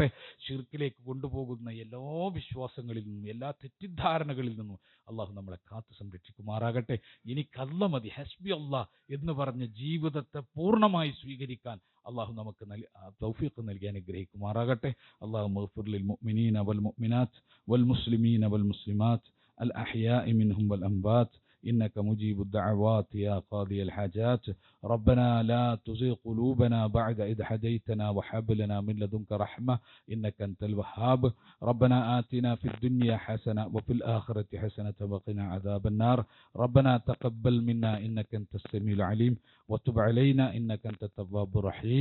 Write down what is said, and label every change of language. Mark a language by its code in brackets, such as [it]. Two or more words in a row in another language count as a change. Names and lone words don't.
[ml] ശിർക്കിലേക്ക് കൊണ്ടുപോകുന്ന എല്ലാ വിശ്വാസങ്ങളിൽ നിന്നും, എല്ലാ തെറ്റിദ്ധാരണകളിൽ നിന്നും അള്ളാഹു നമ്മളെ കാത്തു സംരക്ഷിക്കുമാറാകട്ടെ. എനിക്കല്ല മതി, [ar] حسبي الله [ml] എന്ന് പറഞ്ഞ ജീവിതത്തെ പൂർണ്ണമായി സ്വീകരിക്കാൻ അള്ളാഹു നമുക്ക് തൗഫീഖ് നൽകി അനുഗ്രഹിക്കുമാറാകട്ടെ. [ar] الله اغفر للمؤمنين والمؤمنات والمسلمين والمسلمات الأحياء منهم والأموات إنك مجيب الدعوات يا قاضي الحاجات. ربنا لا تزغ قلوبنا بعد إذ هديتنا وهب لنا من لدنك رحمة إنك أنت الوهاب. ربنا آتنا في الدنيا حسنة وفي الآخرة حسنة وقنا عذاب النار. ربنا تقبل منا إنك أنت السميع العليم وتب علينا إنك أنت التواب الرحيم.